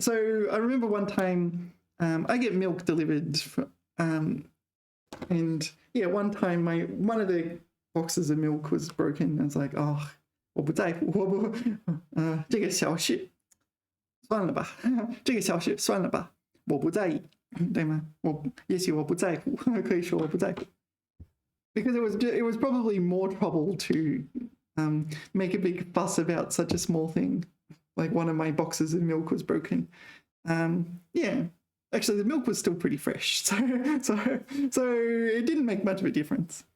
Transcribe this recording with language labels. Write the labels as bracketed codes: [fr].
[en] So I remember one time I get milk delivered, and yeah, one time one of the boxes of milk was broken. I was like, oh, 我不在乎，这个小事算了吧，这个小事算了吧，我不在意，对吗？ [zh] 也许我不在乎，可以说我不在乎。 [en] Because it was probably more trouble to make a big fuss about such a small thing. Like one of my boxes of milk was broken. Yeah, actually the milk was still pretty fresh, so it didn't make much of a difference.